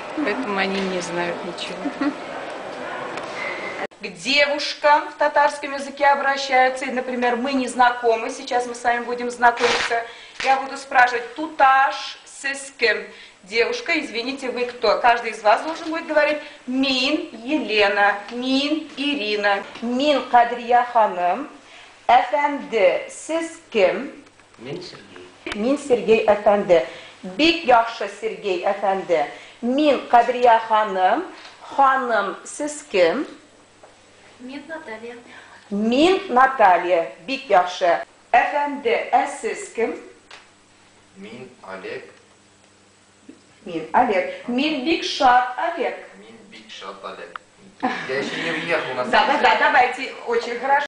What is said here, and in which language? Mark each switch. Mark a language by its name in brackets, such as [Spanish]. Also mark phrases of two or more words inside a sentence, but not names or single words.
[Russian] Поэтому они не знают ничего. К девушкам в татарском языке обращаются. И, например, мы не знакомы. Сейчас мы с вами будем знакомиться. Я буду спрашивать [Tatar] «Туташ сескем». [Russian] Девушка, извините, вы кто? Каждый из вас должен будет говорить [Tatar] «Мин Елена», «Мин Ирина», «Мин Кадрия ханым», «Эфенди сескем». Мин Сергей. «Мин Сергей Эфенди». «Бик яхшы Сергей Эфенди». «Мин Кадрия ханым». «Ханым сескем». Мин Наталья. «Мин Наталья». «Бик яхшы». «Эфенди сескем». Мин Олег. Мин Олег. Мин Бикшат Олег. Мин Бикшат Олег. [Russian] Я еще не въехал на Да, давайте, очень хорошо.